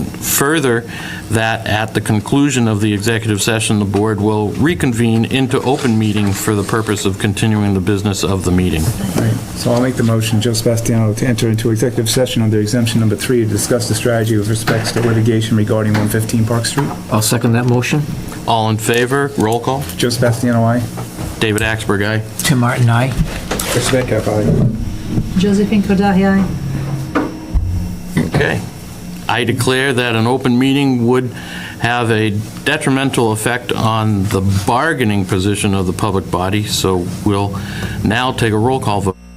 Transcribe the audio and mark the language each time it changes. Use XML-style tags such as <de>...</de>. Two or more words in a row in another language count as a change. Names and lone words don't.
<en>Further, that at the conclusion of the executive session, the board will reconvene into open meeting for the purpose of continuing the business of the meeting. All right, so I'll make the motion, Joe Sebastiano, to enter into executive session under exemption number 3 to discuss the strategy with respect to litigation regarding 115 Park Street. I'll second that motion. All in favor? Roll call. Joe Sebastiano, aye. David Axberg, aye. Tim Martin, aye. Chris Metcalf, aye. Josephine Kordahi, aye. Okay. I declare that an open meeting would have a detrimental effect on the bargaining position of the public body, so we'll now take a roll call vote.</en>